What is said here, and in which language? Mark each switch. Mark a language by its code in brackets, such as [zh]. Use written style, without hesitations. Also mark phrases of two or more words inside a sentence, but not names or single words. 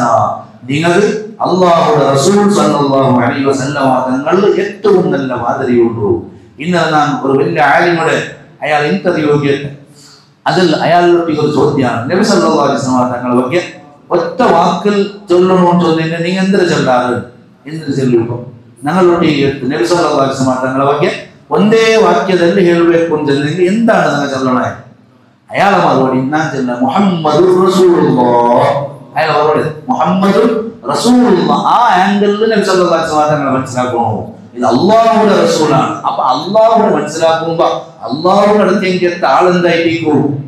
[ml] നിങ്ങൾ അല്ലാഹുവിന്റെ റസൂൽ [ar] صلى الله عليه وسلم [ml] തങ്ങളിൽ ഏറ്റവും നല്ല മാതൃകയുണ്ട്. ഇന്നലെ ഞാൻ ഒരു വലിയ ആലിമുടെ അയാൾ ഇന്റർവ്യൂ കേട്ടു. അതിൽ അയാളുടെ ഒരു ചോദ്യമാണ്, നബി [ar] صلى الله عليه وسلم [ml] തങ്ങളെ ಬಗ್ಗೆ ഒറ്റ വാക്കിൽ ചൊല്ലണമെന്ന് ചോദിച്ചാൽ നിങ്ങൾ എന്തിനു ചൊല്ലാറ്, എന്തിനു ചൊല്ലുമ്പോ ഞങ്ങളോട് നബി [ar] صلى الله عليه وسلم [ml] തങ്ങളെ [kn] ಬಗ್ಗೆ ಒಂದೇ ವಾಕ್ಯದಲ್ಲಿ ಹೇಳಬೇಕು ಅಂತಂದ್ರೆ [ml] ಎಂതാണ് നിങ്ങൾ ചൊല്ലണേ? അയാളെ മറുപടി ഞാൻ ചൊല്ല [ar] محمد رسول الله. [ml] അയാൾ മറുപടി [ar] محمد رسول الله. [ml] ആ ആംഗിളിൽ നബി [ar] صلى الله عليه وسلم [ml] തങ്ങളെ മനസ്സിലാക്കണം. ഇത് അല്ലാഹുവിന്റെ റസൂലാണ്. അപ്പൊ അല്ലാഹുവിനെ മനസ്സിലാക്കുമ്പോ അല്ലാഹുവിന്റെ അടുത്തേക്ക് ആളെന്തായിരിക്കും?